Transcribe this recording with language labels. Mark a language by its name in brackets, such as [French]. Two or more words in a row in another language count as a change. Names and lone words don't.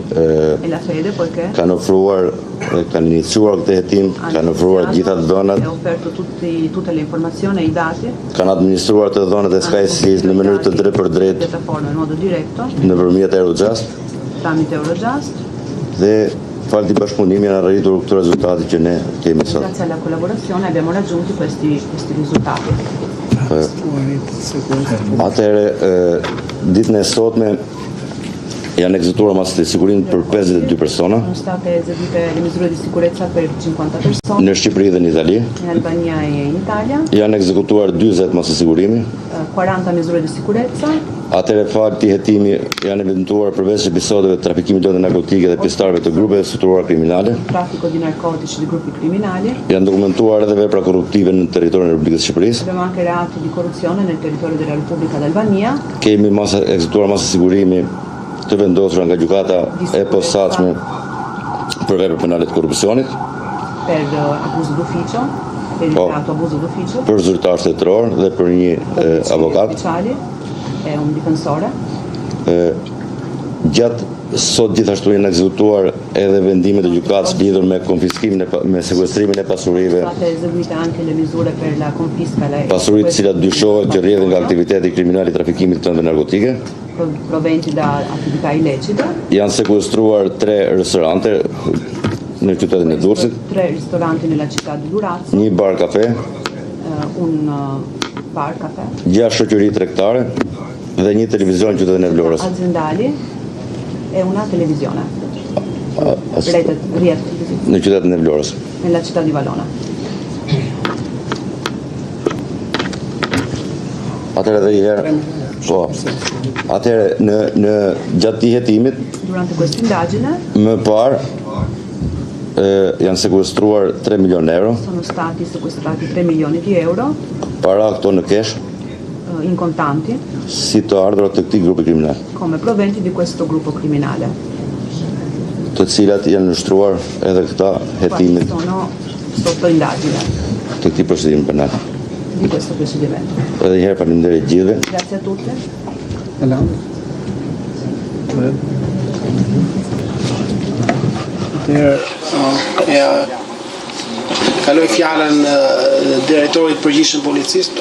[Italian] e la fede poiché [Albanian] kanë ofruar, kanë iniciuar këtë hetim, kanë ofruar gjitha të dhënat, e [Italian] offerto tutte le informazioni e i dati, [Albanian] kanë administruar të dhënat e SkySeas në mënyrë të drejtë për drejtë [Italian] piattaforma in modo diretto, [Albanian] nëpërmjet Eurojust [Italian] tramite Eurojust. [Albanian] dhe fal të bashkëpunimit janë arritur këto rezultate që ne kemi sot. [Italian] Grazie alla collaborazione abbiamo raggiunto questi risultati. [Albanian] Atëherë, ditën e sotme janë ekzekutuar masat e sigurimit për 52 persona [Italian] Sono state eseguite le misure di sicurezza per 50 persone [Albanian] në Shqipëri dhe në Itali. [Italian] in Albania e in Italia, [Albanian] Janë ekzekutuar 40 masat e sigurimi. [Italian] 40 misure di sicurezza, [Albanian] Atëherë fal të hetimi janë evidentuar përveç episodeve të trafikimit të lëndëve narkotike dhe pjesëtarëve të grupeve strukturuara kriminale. [Italian] traffico di narcotici di gruppi criminali. [Albanian] Janë dokumentuar edhe vepra korruptive në territorin e Republikës së Shqipërisë. [Italian] Abbiamo anche reati di corruzione nel territorio della Repubblica d'Albania. [Albanian] Kemi ekzekutuar masa sigurimi të vendosura nga gjykata e posaçme për vepra penale të korrupsionit, [Italian] Per abuso d'ufficio, per il reato abuso d'ufficio, [Albanian] për zyrtar shtetëror dhe për një avokat. [Italian] ufficiali e un difensore. [Albanian] Gjatë Sot gjithashtu janë ekzekutuar edhe vendimet e gjykatës lidhur me konfiskimin me sekuestrimin e pasurive. Pasuritë të cilat dyshohet që rrjedhin nga aktiviteti kriminal i trafikimit të narkotike. [Italian] Proventi da attività illecite. [Albanian] Janë sekuestruar 3 restorante në qytetin e Durrësit. [Italian] 3 ristoranti nella città di Durazzo. [Albanian] Një bar kafe. [Italian] Un bar caffè. [Albanian] 6 shoqëri tregtare dhe një televizion në qytetin e Vlorës. [Italian] Aziendali e una televisione. Rete [Albanian] në qytetin e Vlorës. [Italian] Nella città di Valona. [Albanian] Atëherë edhe një herë. Po. Atëherë në gjatë të jetimit. [Italian] Durante questa indagine. [Albanian] Më parë janë sekuestruar 3 milion euro. [Italian] Sono stati sequestrati 3 milioni di euro. [Albanian] Para këto në cash. [Italian] In contanti. [Albanian] Si të ardhurat të këtij grupi kriminal. [Italian] Come proventi di questo gruppo criminale. [Albanian] Të cilat janë nështruar edhe këta hetimit. [Italian] Sono sotto indagine. [Albanian] Të këtij procedimi penal. [Italian] Di questo procedimento. [Albanian] Edhe një herë faleminderit gjithëve. [Italian] Grazie a tutti. [Albanian] Kaloj fjalën drejtorit përgjithshëm policisë.